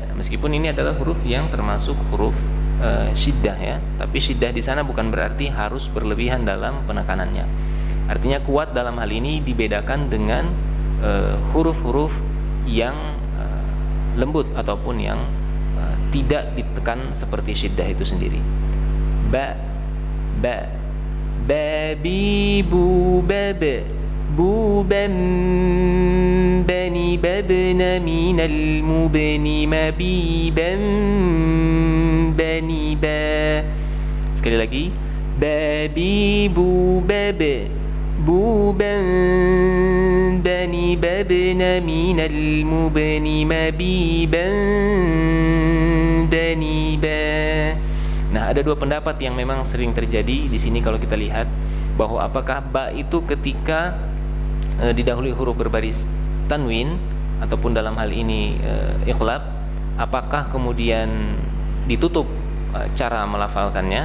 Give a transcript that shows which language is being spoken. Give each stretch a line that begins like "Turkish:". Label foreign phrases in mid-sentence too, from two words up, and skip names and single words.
Indonesian: Meskipun ini adalah huruf yang termasuk huruf syiddah ya, tapi syiddah di sana bukan berarti harus berlebihan dalam penekanannya. Artinya kuat dalam hal ini dibedakan dengan huruf-huruf yang lembut ataupun yang tidak ditekan seperti syiddah itu sendiri. Ba, ba, babi bu baba, bu bam bani babna minal mubni mabibam bani ba. Sekali lagi, babi bu baba, bu bam bani babna minal mubni mabibam bani ba. Nah, ada dua pendapat yang memang sering terjadi di sini kalau kita lihat bahwa apakah ba itu ketika didahului huruf berbaris tanwin ataupun dalam hal ini iqlab, apakah kemudian ditutup cara melafalkannya?